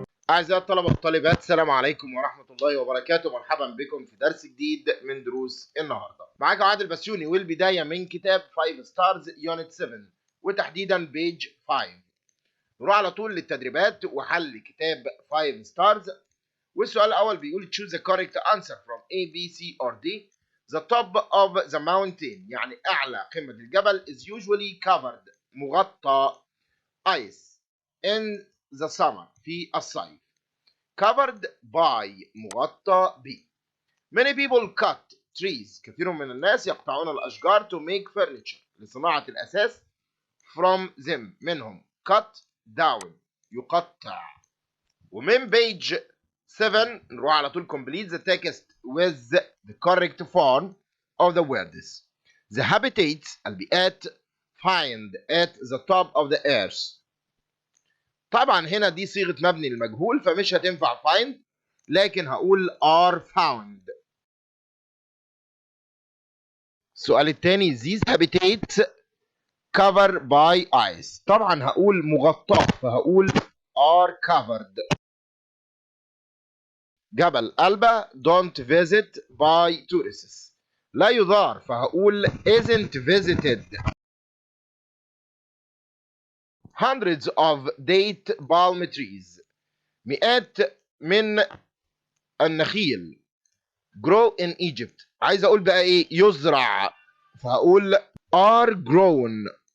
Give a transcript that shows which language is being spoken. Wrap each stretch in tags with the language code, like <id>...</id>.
<ar>أعزائي الطلبة والطالبات، السلام عليكم ورحمة الله وبركاته. مرحبا بكم في درس جديد من دروس النهارده. معاكم عادل بسيونى، والبداية من كتاب فايف ستارز يونت 7 وتحديدا بيج 5. نروح على طول للتدريبات وحل كتاب فايف ستارز. والسؤال الأول بيقول</ar> <en>choose the correct answer from A, B, C or D. The top of the mountain</en> <ar>يعني أعلى قمة الجبل</ar> <en>is usually covered</en> <ar>مغطى</ar> <en>ice in the summer</en> <ar>في الصيف.</ar> <en>covered by</en> <ar>مغطى ب.</ar> <en>many people cut trees</en> <ar>كثير من الناس يقطعون الأشجار</ar> <en>to make furniture</en> <ar>لصناعة الأساس</ar> <en>from them</en> <ar>منهم</ar> <en>cut down</en> <ar>يقطع. ومن</ar> <en>page 7</en> <ar>نروح على طول</ar> <en>complete the text with the correct form of the words. the habitats</en> <ar>البيئات</ar> <en>find at the top of the earth.</en> <ar>طبعا هنا دي صيغة مبني للمجهول فمش هتنفع</ar> <en>find،</en> <ar>لكن هقول</ar> <en>are found.</en> <ar>السؤال الثاني</ar> <en>these habitats covered by ice.</en> <ar>طبعا هقول مغطاة فهقول</ar> <en>are covered. جبل ألبا don't visit by tourists.</en> <ar>لا يزار فهقول</ar> <en>isn't visited. hundreds of date palm trees</en> <ar>مئات من النخيل</ar> <en>grow in Egypt.</en> <ar>عايز اقول بقى ايه يزرع فهقول</ar> <en>are grown.</en>